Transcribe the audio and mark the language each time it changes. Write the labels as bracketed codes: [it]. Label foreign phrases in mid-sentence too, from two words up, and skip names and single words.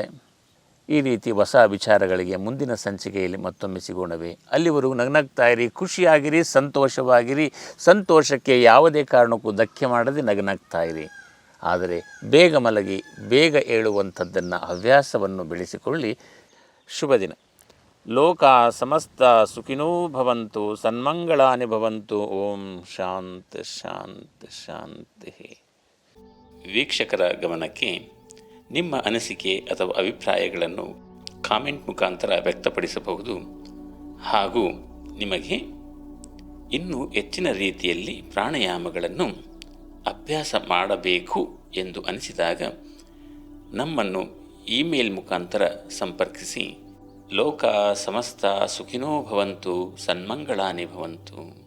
[kn] ಈ ರೀತಿ ಹೊಸ ವಿಚಾರಗಳಿಗೆ ಮುಂದಿನ ಸಂಚಿಕೆಯಲ್ಲಿ ಮತ್ತೊಮ್ಮೆ ಸಿಗೋಣವೇ? ಅಲ್ಲಿವರೆಗೂ ನಗನಗ್ತಾಯಿರಿ, ಖುಷಿಯಾಗಿರಿ, ಸಂತೋಷವಾಗಿರಿ. ಸಂತೋಷಕ್ಕೆ ಯಾವುದೇ ಕಾರಣಕ್ಕೂ ಧಕ್ಕೆ ಮಾಡದೆ ನಗನಗ್ತಾಯಿರಿ. ಆದರೆ ಬೇಗ ಮಲಗಿ ಬೇಗ ಏಳುವಂಥದ್ದನ್ನು ಹವ್ಯಾಸವನ್ನು ಬೆಳೆಸಿಕೊಳ್ಳಿ. ಶುಭ ದಿನ. [sa] ಲೋಕ ಸಮಸ್ತ ಸುಖಿನೋ ಭವಂತು, ಸನ್ಮಂಗಳಾನಿ ಭವಂತು. ಓಂ ಶಾಂತಿ ಶಾಂತಿ ಶಾಂತಿ. [kn] ವೀಕ್ಷಕರ ಗಮನಕ್ಕೆ ನಿಮ್ಮ ಅನಿಸಿಕೆ ಅಥವಾ ಅಭಿಪ್ರಾಯಗಳನ್ನು ಕಾಮೆಂಟ್ ಮುಖಾಂತರ ವ್ಯಕ್ತಪಡಿಸಬಹುದು. ಹಾಗೂ ನಿಮಗೆ ಇನ್ನೂ ಹೆಚ್ಚಿನ ರೀತಿಯಲ್ಲಿ ಪ್ರಾಣಾಯಾಮಗಳನ್ನು ಅಭ್ಯಾಸ ಮಾಡಬೇಕು ಎಂದು ಅನಿಸಿದಾಗ ನಮ್ಮನ್ನು ಇಮೇಲ್ ಮುಖಾಂತರ ಸಂಪರ್ಕಿಸಿ. [sa] ಲೋಕ ಸಮಸ್ತ ಸುಖಿನೋ ಭವಂತು, ಸನ್ಮಂಗಳಾನಿ ಭವಂತು.